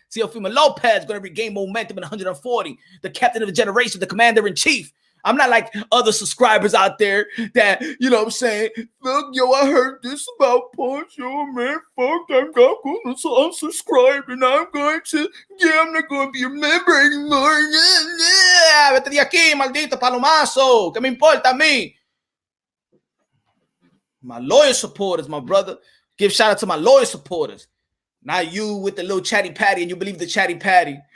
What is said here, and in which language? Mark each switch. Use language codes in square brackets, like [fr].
[en] Teofimo Lopez going to regain momentum in 140. The captain of the generation, the commander-in-chief. I'm not like other subscribers out there that, you know what I'm saying, fuck, yo, I heard this about Punch, yo, man, fuck, I'm not going to unsubscribe, and I'm not going to be a member anymore. [es] Vete de aquí, maldito palomazo. ¿Qué me importa a mí? [en] My loyal supporters, my brother. Give shout out to my loyal supporters. Not you with the little chatty patty, and you believe the chatty patty.